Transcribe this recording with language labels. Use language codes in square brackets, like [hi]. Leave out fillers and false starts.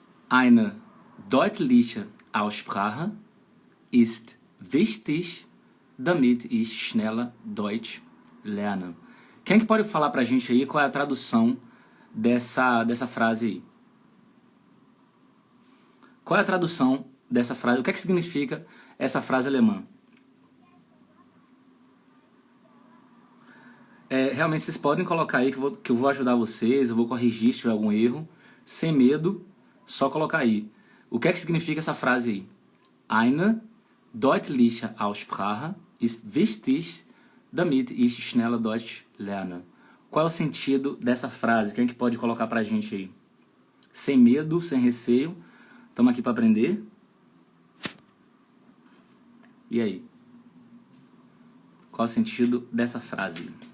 [de] Eine deutliche Aussprache ist wichtig, damit ich schneller Deutsch lerne. [pt] Quem que pode falar pra gente aí qual é a tradução dessa frase aí? Qual é a tradução dessa frase? O que é que significa essa frase alemã? Realmente vocês podem colocar aí que eu vou ajudar vocês, eu vou corrigir se tiver algum erro, sem medo, só colocar aí. O que é que significa essa frase aí? [de] Eine deutliche Aussprache ist wichtig, damit ich schneller Deutsch lerne. [pt] Qual é o sentido dessa frase? Quem que pode colocar pra gente aí? Sem medo, sem receio. Estamos aqui para aprender. E aí? Qual é o sentido dessa frase?